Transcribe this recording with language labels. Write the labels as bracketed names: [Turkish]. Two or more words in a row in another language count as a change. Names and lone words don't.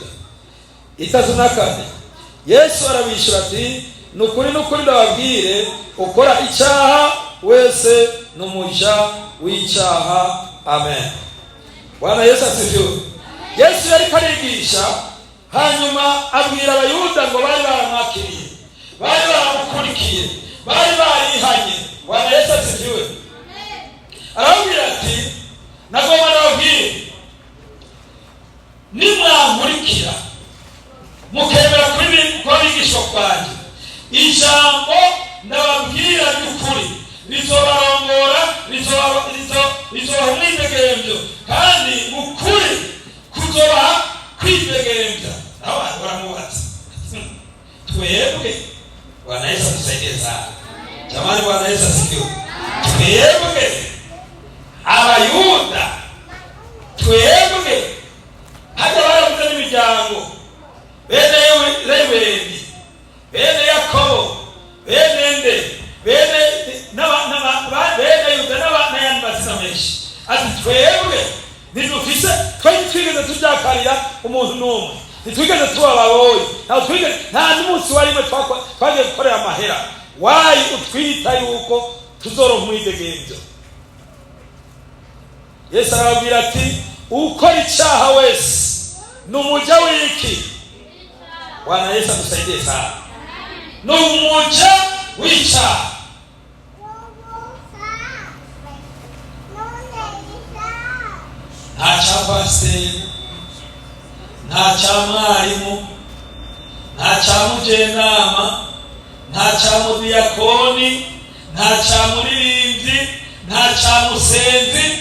[Rundi] 34 Yesu arabishura ati nukuri ndababwire ukora icyaha wese n'umuja w'icyaha. [Swahili] Amen. Bwana Yesu asifiwe. [Rundi] Yesu yari karigisha hanyuma abwira abayuda ngo bari baramwakiriye, bari baramukurikiye, bari barihanye. [Swahili] Bwana Yesu asifiwe. [Rundi] Arabwira ati nagomba nababwire nimwankurikira mukemera kwa bigisho kwanjye, ijambo ndababwira ry'ukuri rizobarongora, rizobaha umwidegemvyo, kandi ukuri kuzobaha kwidegemvya. Naho baramubatse twebwe. [Swahili] Bwana Yesu atusaidie sana jamani. Bwana Yesu asifiwe. [Rundi] Twebwe abayuda, twebwe hata baravuze n'imiryango, bene Reweli, bene Yakobo, bene nde, bene Yuda n'ayandi mazina menshi. Ati twebwe ntidufise, twigeze tujyakarira umuntu n'umwe, ntitwigeze tuba ababoyi, nta n'umunsi warimwe twagiye gukorera amahera. Wayi utwita yuko tuzoronka umwidegemvyo? Yesu arababwira ati ukora icyaha wese n'umuja w'iki? [Swahili] Bwana Yesu atusaidie sana. [Rundi] N'umuja w'icyaha. Nta cya pasiteri, nta cya mwarimu, nta cya mujenama, nta cya mudiyakoni, nta cya muririmbyi, nta cya musenzi.